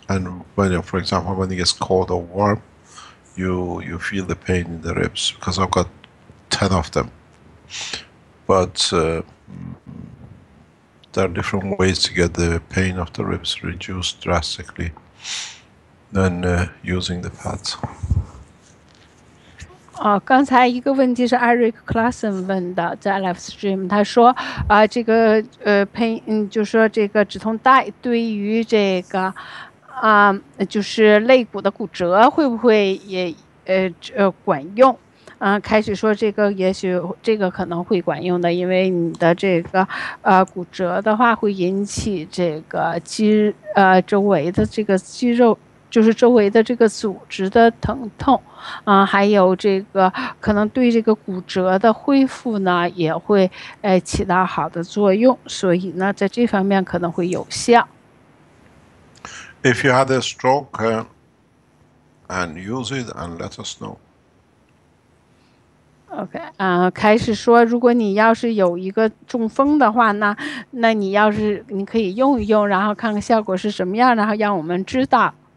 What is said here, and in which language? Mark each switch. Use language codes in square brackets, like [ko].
[en] And when, for example, when it gets cold or warm, you feel the pain in the ribs, because I've got 10 of them. But there are different ways to get the pain of the ribs reduced drastically than using the pads. [zh] 刚才一个问题是 Eric Clausen 问的，在 [en] live stream， [zh] 他说这个就是说这个止痛带对于这个就是肋骨的骨折会不会也管用？开始说这个也许这个可能会管用的，因为你的这个骨折的话会引起这个周围的这个肌肉。就是周围的这个组织的疼痛，还有这个可能对这个骨折的恢复呢，也会起到好的作用，所以呢，在这方面可能会有效。 [en] If you had a stroke and use it and let us know. [zh] OK，开始说，如果你要是有一个中风的话，那你要是你可以用一用，然后看看效果是什么样，然后让我们知道。